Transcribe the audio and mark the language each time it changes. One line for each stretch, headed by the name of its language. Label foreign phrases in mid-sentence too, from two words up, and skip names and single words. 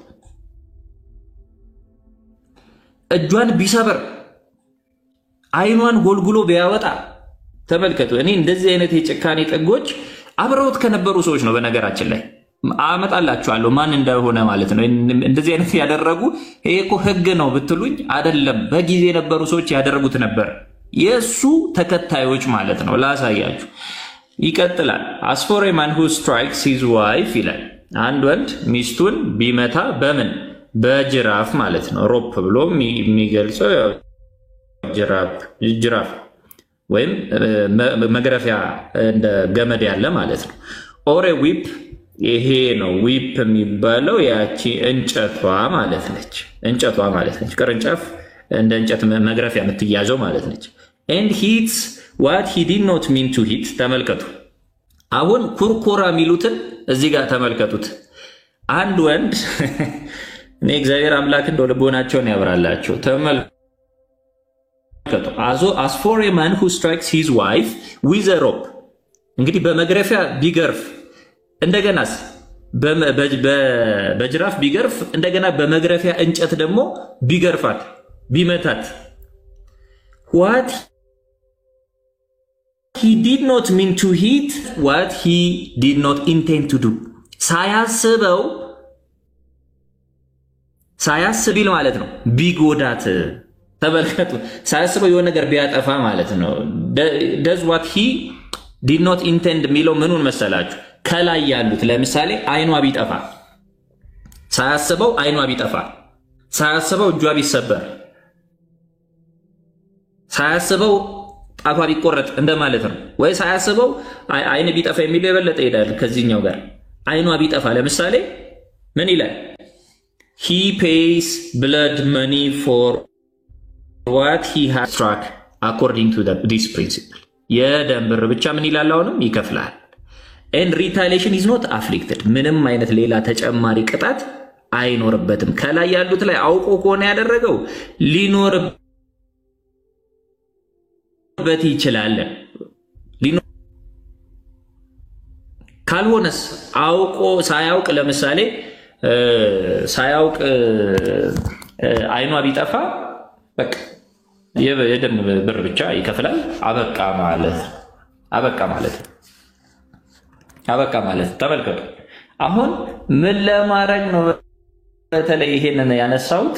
Amharic: እጇን ቢሰበር አይኗን ጎልጉሎ ቢያወጣ ተመልከቱ። እኔ እንደዚህ አይነት የጭካኔ ጥጎች አብረውት ከነበሩ ሰዎች ነው በነገራችን ላይ አመጣላችኋለሁ ማን እንደሆነ ማለት ነው። እንደዚህ አይነት ያደረጉ ይሄ እኮ ህግ ነው ብትሉኝ አይደለም፣ በጊዜ የነበሩ ሰዎች ያደረጉት ነበር። የሱ ተከታዮች ማለት ነው። ላሳያችሁ። ይቀጥላል።
English: as for a man who strikes his wife
Amharic: ይላል። አንድ ወንድ ሚስቱን ቢመታ በምን በጅራፍ ማለት ነው። ሮፕ ብሎ የሚገልጸው ጅራፍ ወይም መግረፊያ እንደ ገመድ ያለ ማለት ነው።
English: or a whip
Amharic: ይሄ ነው ዊፕ የሚባለው ያቺ እንጨቷ ማለት ነች። እንጨቷ ማለት ነች። ቅርንጫፍ እንደ እንጨት መግረፊያ የምትያዘው ማለት ነች።
English: and hits what he did not mean to hit
Amharic: ተመልከቱ። አሁን ኩርኩራ የሚሉትን እዚህ ጋር ተመልከቱት። አንድ ወንድ እኔ እግዚአብሔር አምላክ እንደው ልቦናቸውን ያብራላቸው። ተመልከቱ።
English: as for a man who strikes his wife with a rope
Amharic: እንግዲህ በመግረፊያ ቢገርፍ እንደገናስ በጅራፍ ቢገርፍ እንደገና በመግረፊያ እንጨት ደግሞ ቢገርፋት ቢመታት
English: what he did not mean to hit what he did not intend to do
Amharic: ሳያስብ ማለት ነው ቢጎዳት ተመልከቱ። ሳያስበው የሆነ ነገር ቢያጠፋ ማለት ነው።
English: does what he did not intend
Amharic: የሚለው ምኑን መሰላችሁ? ከላይ ያሉት ለምሳሌ አይኗ ቢጠፋ ሳያስበው አይኗ ቢጠፋ ሳያስበው እጇ ቢሰበር ሳያስበው ጣቷ ቢቆረጥ እንደማለት ነው። ወይ ሳያስበው አይን ቢጠፋ የሚለው የበለጠ ይሄዳል ከዚህኛው ጋር። አይኗ ቢጠፋ ለምሳሌ ምን ይላል?
English: he pays blood money for what he has struck according to this principle
Amharic: የደም ብር ብቻ ምን ይላል? አሁንም ይከፍላል።
English: and retaliation is not afflicted
Amharic: ምንም አይነት ሌላ ተጨማሪ ቅጣት አይኖርበትም። ከላይ ያሉት ላይ አውቆ ከሆነ ያደረገው ሊኖርበት ይችላል። ካልሆነስ አውቆ ሳያውቅ ለምሳሌ ሳያውቅ አይኗ ቢጠፋ በቃ የደም ብር ብቻ ይከፍላል። አበቃ ማለት ተመልከቱ። አሁን ምን ለማድረግ ነው በተለይ ይሄንን ያነሳሁት?